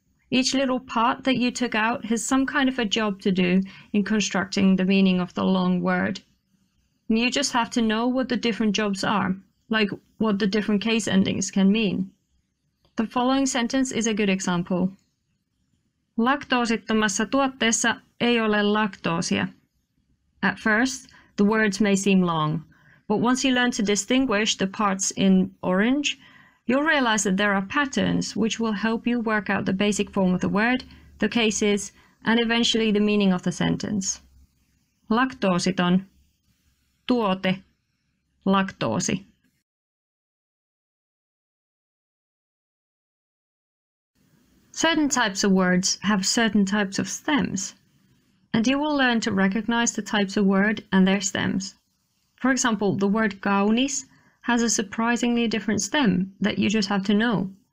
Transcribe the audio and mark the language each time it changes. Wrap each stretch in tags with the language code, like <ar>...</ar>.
<en>Each little part that you took out has some kind of a job to do in constructing the meaning of the long word. And you just have to know what the different jobs are, like what the different case endings can mean. The following sentence is a good example.</en> <fi>Laktoosittomassa tuotteessa ei ole laktoosia.</fi> <en>At first, the words may seem long, but once you learn to distinguish the parts in orange, you'll realize that there are patterns which will help you work out the basic form of the word, the cases, and eventually the meaning of the sentence.</en> <fi>Laktoositon, tuote, laktoosi.</fi> <en>Certain types of words have certain types of stems, and you will learn to recognize the types of word and their stems. For example, the word kaunis has a surprisingly different stem that you just have to know.</en>